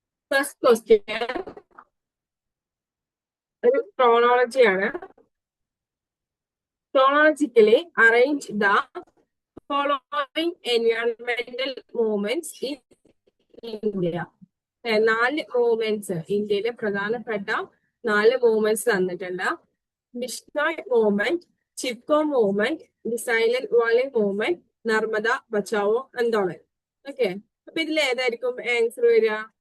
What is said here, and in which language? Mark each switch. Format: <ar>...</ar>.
<ml>First question ഒരു ക്രോണോളജിയാണ്.</ml> <en>Chronologically arrange the following environmental movements in India.</en> <ml>4 movements, ഇന്ത്യയിലെ പ്രധാനപ്പെട്ട 4 movements തന്നിട്ടുണ്ട്. Bishnoi movement, Chipko movement, the silent Valley movement, Narmada Bachao Andolan. Okay, അപ്പൊ ഇതിൽ ഏതായിരിക്കും ആൻസർ വരിക?</ml>